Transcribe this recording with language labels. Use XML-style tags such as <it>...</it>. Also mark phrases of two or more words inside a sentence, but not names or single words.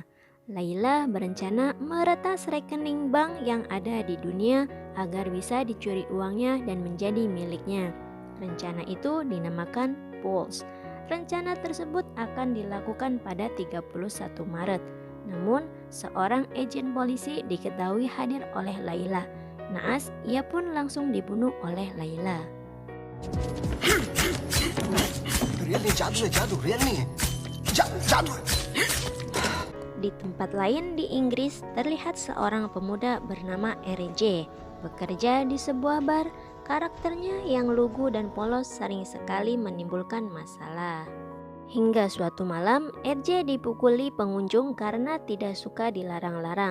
<id>Layla berencana meretas rekening bank yang ada di dunia agar bisa dicuri uangnya dan menjadi miliknya. Rencana itu dinamakan Pulse. Rencana tersebut akan dilakukan pada 31 Maret. Namun, seorang agen polisi diketahui hadir oleh Layla. Naas, ia pun langsung dibunuh oleh Layla.</id> <hi>रियल नहीं जादू है जादू रियल नहीं है जादू है</hi> <id>Di tempat lain di Inggris terlihat seorang pemuda bernama RJ bekerja di sebuah bar. Karakternya yang lugu dan polos sering sekali menimbulkan masalah. Hingga suatu malam, RJ dipukuli pengunjung karena tidak suka dilarang-larang.</id>